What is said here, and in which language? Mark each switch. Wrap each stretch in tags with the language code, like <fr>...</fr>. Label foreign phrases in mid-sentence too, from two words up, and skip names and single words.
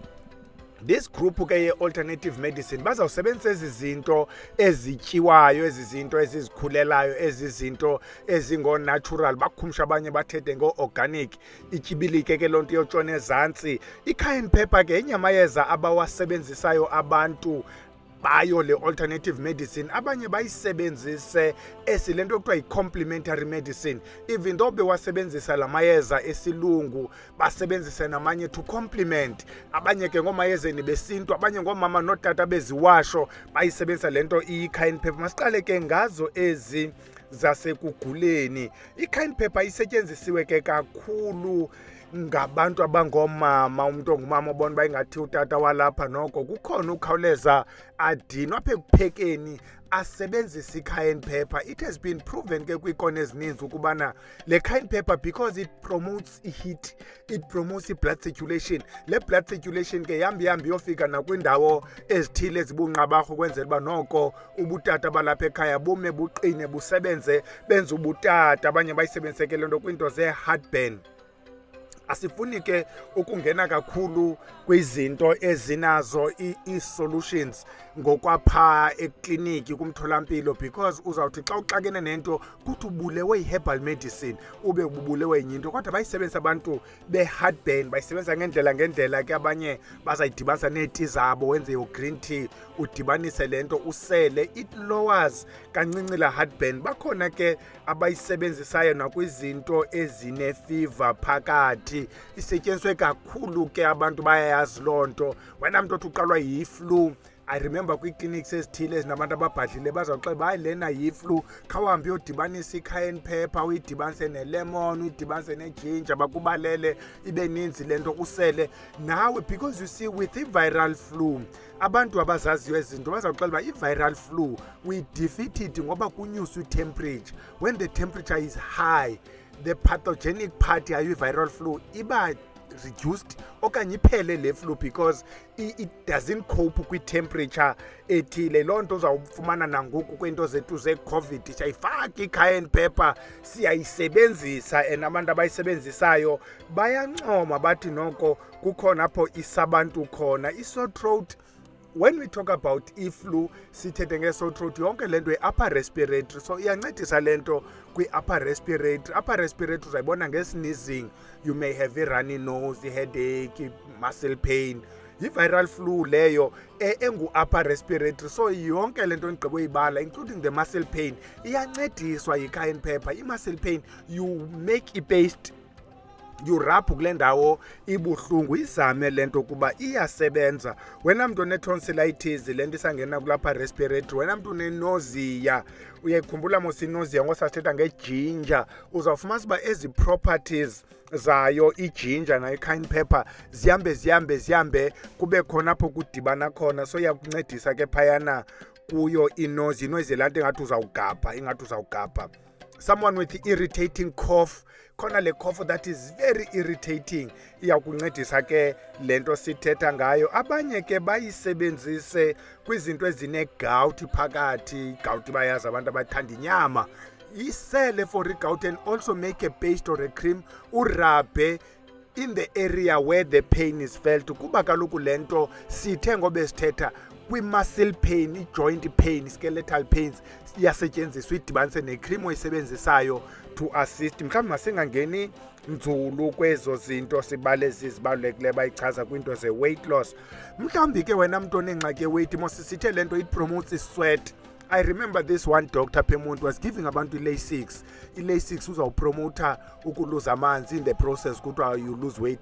<en>This group</en> <xh>ke ye-</xh> <en>alternative medicine</en> <xh>bazawusebenzisa ezi zinto ezityiwayo, ezi zinto ezizikhulelayo, ezi zinto ezingo-natural. Bakhumsha abanye bathethe ngo-organic. Ityibilike ke loo nto yotshona ezantsi. I-</xh> <en>cayenne pepper</en> <xh>ke yenye amayeza abawasebenzisayo abantu bayo le</xh> <en>alternative medicine.</en> <xh>Abanye bayisebenzise esile nto ekuthiwa yi-</xh> <en>complementary medicine. Even though</en> <xh>bewasebenzisa la mayeza esilungu, basebenzise namanye</xh> <en>to complement.</en> <xh>Abanye ke ngomayezeni besintu, abanye ngoomama nootata beziwasho bayisebenzisa le nto iyi-</xh> <en>cayenne pepper.</en> <xh>Masiqale ke ngazo ezi zasekuguleni. I-</xh> <en>cayenne pepper</en> <xh>isetyenzisiwe ke kakhulu ngabantu abangoomama. Umntu ongumama obona uba ingathi utata walapha noko kukhona ukhawuleza adinwe apha ekuphekeni asebenzisa i-</xh> <en>cayenne pepper. It has been proven</en> <xh>ke kwiikona ezininzi ukubana le</xh> <en>cayenne pepper, because it promotes i-heat, it promotes i-blood circulation.</en> <xh>Le</xh> <en>blood circulation</en> <xh>ke yambi yofika nakwindawo ezithile ezibunqabarho ukwenzela uba noko ubutata balapha ekhaya bume buqine busebenze benze ubutata. Abanye bayisebenzise ke le nto kwiinto ze-heartburn. Asifuni ke ukungena kakhulu kwizinto ezinazo i-solutions ngokwapha ekliniki kumtholampilo, because uzawuthi xa uxakene nento kuthi ubulewe yi-</xh> <en>herbal medicine</en> <xh>ube ubulewe yinye into. Kodwa bayisebenzisa abantu be-heartburn, bayisebenzisa ngendlela ke. Abanye bazayidibanisa neeti zabo, wenze yo-</xh> <en>green tea</en> <xh>udibanise le nto usele.</xh> <en>It lowers</en> <xh>kancinci la heartburn. Bakhona ke abayisebenzisayo nakwizinto ezine-fever phakathi. Isetyenziswe kakhulu ke, abantu bayayazi loo nto. Wena mntu othi uqalwa yi-flu,</xh> <en>I remember</en> <xh>kwii-clinics ezithile ezinabantu ababhadlile bazawuxela hayi lena yi-flu, khawuhambe uyodibanisa i-</xh> <en>cayenne pepper,</en> <xh>uyidibanise ne-lemon, uyidibanise ne-ginger, bakubalele ibe ninzi le nto usele nawe.</xh> <en>Because you see with i-viral flu,</en> <xh>abantu abazaziyo ezi zinto bazawuxela uba</xh> <en>i-viral flu we defeat it</en> <xh>ngoba kunyuswa</xh> <en>i-temperature. When the temperature is high, the pathogenic part yayo i-viral flu iba reduced</en> <xh>okanye iphele le</xh> <en>flu, because it doesn't cope kwi-temperature ethile.</en> <xh>Loo nto uzawufumana nangoku kweento zethu ze-COVID, siyayifaka i-</xh> <en>cayenne pepper,</en> <xh>siyayisebenzisa, and abantu abayisebenzisayo bayancoma bathi noko kukhona apho isabantu khona.</xh> <en>I-sore throat, when we talk about i-flu sithethe nge-sore throat,</en> <xh>yonke le nto</xh> <en>yi-upper respiratory.</en> <xh>So iyancedisa le nto kwi-</xh> <en>upper respiratory. Upper respiratory uzayibona nge-sneezing, you may have a runny nose, i-headache, muscle pain.</en> <xh>Yi-</xh> <en>viral flu</en> <xh>leyo engu-</xh> <en>upper respiratory.</en> <xh>So yonke le nto ndigqibo uyibala,</xh> <en>including the muscle pain, iyancediswa yi-cayenne pepper. I-muscle pain, you make i-paste,</en> <xh>yuraphu kule ndawo ibuhlungu, izame le nto kuba iyasebenza. Wena mntu one-tonsillitis, le nto isangena kulapha respiratory. Wena mntu une-nausea, uyayikhumbula mos i-nausea ngosasithetha nge-ginger, uzawufumanisa uba ezi properties zayo i-ginger nayo i-</xh> <en>cayenne pepper</en> <xh>zihambe kube khona apho kudibana khona. So iyakuncedisa ke phayana kuyo inozi laa nto ingathi uzawugabha.</xh> <en>someone with irritating cough,</en> <xh>khona le</xh> <en>cough that is very irritating,</en> <xh>iyakuncedisa ke lento sithetha ngayo. Abanye ke bayisebenzise kwizinto ezine-gout phakathi. Gout bayazi abantu abathanda inyama.</xh> <en>Isele for i-gout and also make a paste or a cream, urabhe in the area where the pain is felt.</en> <xh>Kuba kaloku lento sithe ngoba sithetha kwi-</xh> <en>muscle pain,</en> <xh>i-</xh> <en>joint pain, skeletal pains,</en> <xh>iyasetyenziswa idibanise ne-cream oyisebenzisayo</xh> <en>to assist.</en> <xh>Mhlawumbi masingangeni nzulu kwezo zinto zibalulekileyo bayichaza kwinto ze-weight loss. Mhlawumbi ke wena mntu onengxaki ye-weight, mosisithe le nto</xh> <en>it promotes</en> <xh>i-sweat.</xh> <en>I remember this one doctor Pemuntu was giving abantu i-Lasix.</en> <xh>I-Lasix uzawupromota ukuluza amanzi,</xh> <en>in the process kuthiwa you lose weight.</en>